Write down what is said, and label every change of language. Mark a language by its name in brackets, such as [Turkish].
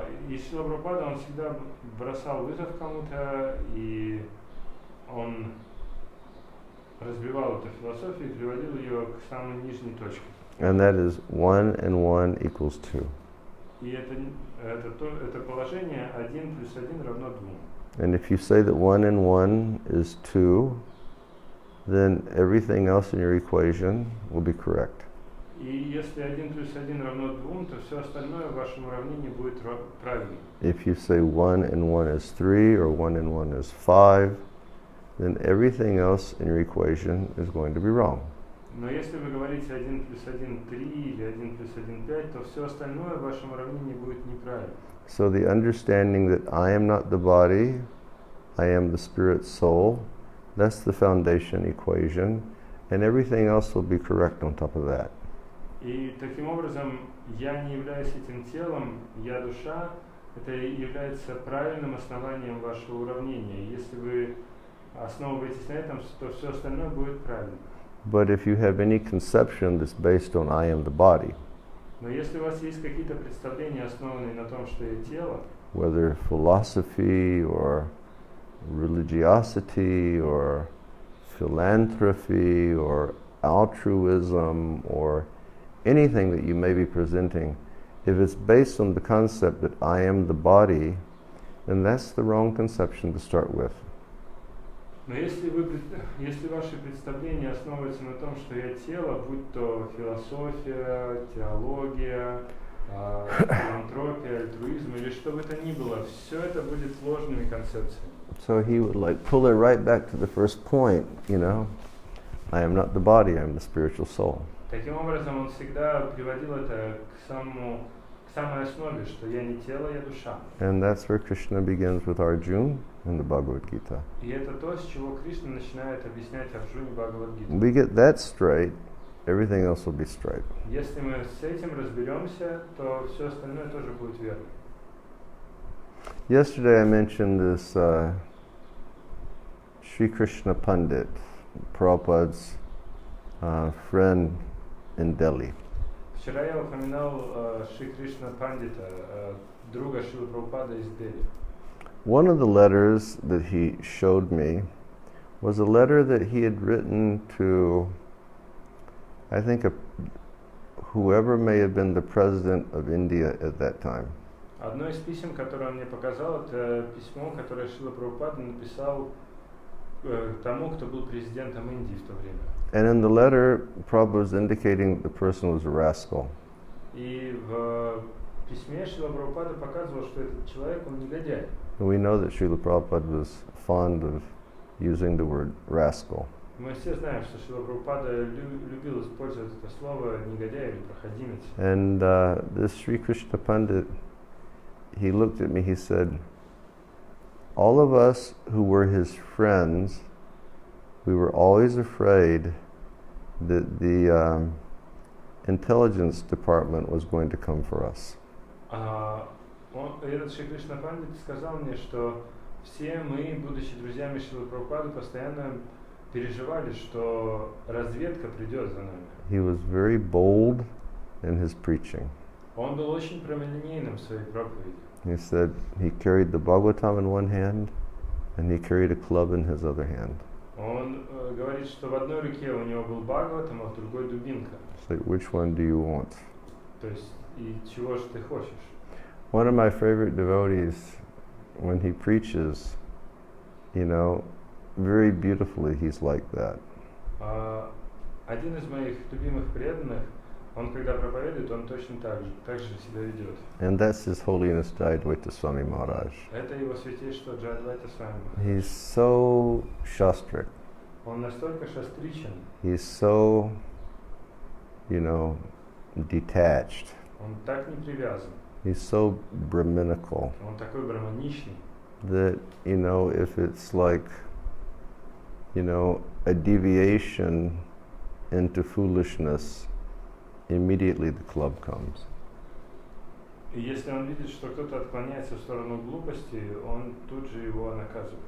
[Russian] И Шрила Прабхупада, он всегда бросал вызов кому-то, и он разбивал эту философию и приводил ее к самой нижней точке. [English] And that is 1 and 1 equals 2. [Russian] И это положение 1 плюс 1 равно 2. [English] And if you say that 1 and 1 is 2, then everything else in your equation will be correct. [Russian] И если 1 плюс 1 равно 2, то все остальное в вашем уравнении будет правильно. [English] If you say 1 and 1 is 3 or 1 and 1 is 5, then everything else in your equation is going to be wrong. [Russian] Но если вы говорите 1 плюс 1 3 или 1 плюс 1 5, то все остальное в вашем уравнении будет неправильно. [English] So the understanding that I am not the body, I am the spirit soul, that's the foundation equation, and everything else will be correct on top of that. [Russian] И таким образом, я не являюсь этим телом, я душа, это является правильным основанием вашего уравнения. Если вы основываетесь на этом, то все остальное будет правильно. [English] But if you have any conception that's based on I am the body, [Russian] Но если у вас есть какие-то представления, основанные на том, что я тело, [English] whether philosophy or religiosity or philanthropy or altruism or anything that you may be presenting, if it's based on the concept that I am the body, then that's the wrong conception to start with. [Russian] но если ваши представления основываются на том, что я тело, будь то философия, теология, филантропия, альтруизм или что бы то ни было, все это будет ложными концепциями. [English] So he would pull it right back to the first point, I am not the body, I am the spiritual soul. [Russian] Таким образом, он всегда приводил это к самой основе, что я не тело, я душа. [English] And that's where Krishna begins with Arjuna in the Bhagavad Gita. [Russian] И это то, с чего Кришна начинает объяснять Арджуне Бхагавад-гиту. [English] We get that straight, everything else will be straight. [Russian] Если мы с этим разберемся, то все остальное тоже будет верно. [English] Yesterday I mentioned this Sri Krishna Pandit, Prabhupada's friend in Delhi. [Russian] Вчера я упоминал Шри Кришна Пандита, друга Шрилы Прабхупады из Дели. [English] One of the letters that he showed me was a letter that he had written to, I think, whoever may have been the president of India at that time. [Russian] Одно из писем, которое он мне показал, это письмо, которое Шрила Прабхупада написал тому, кто был президентом Индии в то время. [English] And in the letter, Prabhupada was indicating the person was a rascal. [Russian] И в письме Шрила Прабхупада показывал, что этот человек, он негодяй. [English] And we know that Srila Prabhupada was fond of using the word rascal. [Russian] Мы все знаем, что Шрила Прабхупада любил использовать это слово негодяй или проходимец. [English] And this Sri Krishna Pandit, he looked at me, he said, all of us who were his friends, we were always afraid that the intelligence department was going to come for us. [Russian] Этот Шри Кришна Пандит сказал мне, что все мы, будучи друзьями Шрилы Прабхупады, постоянно переживали, что разведка придет за нами. [English] He was very bold in his preaching. [Russian] Он был очень прямолинейным в своей проповеди. [English] He said he carried the Bhagavatam in one hand and he carried a club in his other hand. [Russian] Он говорит, что в одной руке у него был Бхагаватам, а в другой дубинка. [English] It's like, which one do you want? [Russian] То есть, и чего же ты хочешь? [English] One of my favorite devotees, when he preaches, you know, very beautifully, he's like that. [Russian] Один из моих любимых преданных, он когда проповедует, он точно так же себя ведет. [English] And that's His Holiness Jayadvaita Swami Maharaj. [Russian] Это его святейшество Джайадвайта Свами. [English] He's so shastric. [Russian] Он настолько шастричен. [English] He's so, you know, detached. [Russian] Он так не привязан. [English] He's so Brahminical [Russian] Он такой браманичный. [English] that, you know, if it's like, you know, a deviation into foolishness, immediately the club comes. [Russian] И если он видит, что кто-то отклоняется в сторону глупости, он тут же его наказывает.